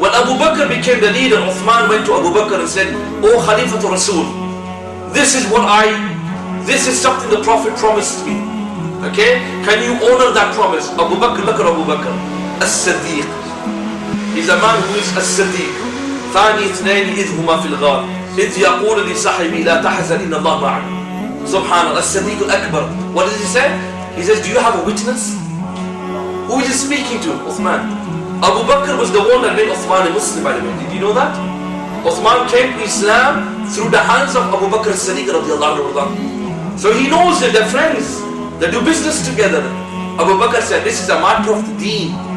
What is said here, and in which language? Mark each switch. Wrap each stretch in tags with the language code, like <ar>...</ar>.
<en>When Abu Bakr became the leader, Uthman went to Abu Bakr and said, "O Khalifatul Rasul, this is something the Prophet promised me. Okay? Can you honor that promise?" Abu Bakr, look at Abu Bakr. As-Siddiq. He's a man who is As-Siddiq.</en> <ar>ثاني اثنين إذ هما في الغار إذ يقول لصاحبه لا تحزن إن الله معنا.</ar> <en>Subhanallah, As-Siddiq al-Akbar. What does he say? He says, do you have a witness? Who is he speaking to? Uthman. Abu Bakr was the one that made Uthman a Muslim, by the way. Did you know that? Uthman came to Islam through the hands of Abu Bakr as-Siddiq radiallahu anhu. So he knows that they're friends. They do business together. Abu Bakr said, this is a matter of the deen.</en>